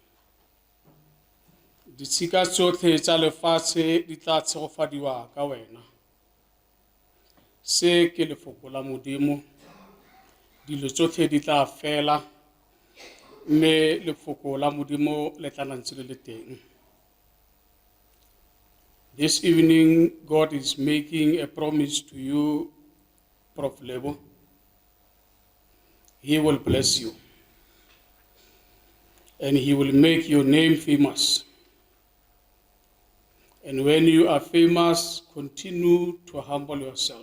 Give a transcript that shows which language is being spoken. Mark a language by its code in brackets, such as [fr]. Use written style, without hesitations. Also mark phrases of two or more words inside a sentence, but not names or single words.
[tn] Ditshika tsotlhe tsa lefatshe di tla tshegofadiwa ka wena. Se ke lefoko la Modimo, dilo tsotlhe di tla fela, mme lefoko la Modimo le tla ntse le le teng. [en] This evening, God is making a promise to you, Prof Lebo. He will bless you, and He will make your name famous. And when you are famous, continue to humble yourself.